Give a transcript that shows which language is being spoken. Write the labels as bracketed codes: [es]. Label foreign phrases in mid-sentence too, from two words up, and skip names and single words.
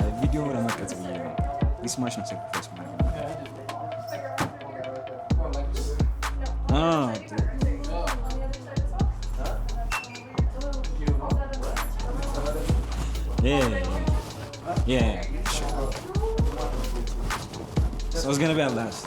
[am] ቪዲዮ ለመቀረጽ ብዬ ነው [en] this much [am] ነው sacrifice ማለት ነው [en] yeah sure. So it's gonna be at last.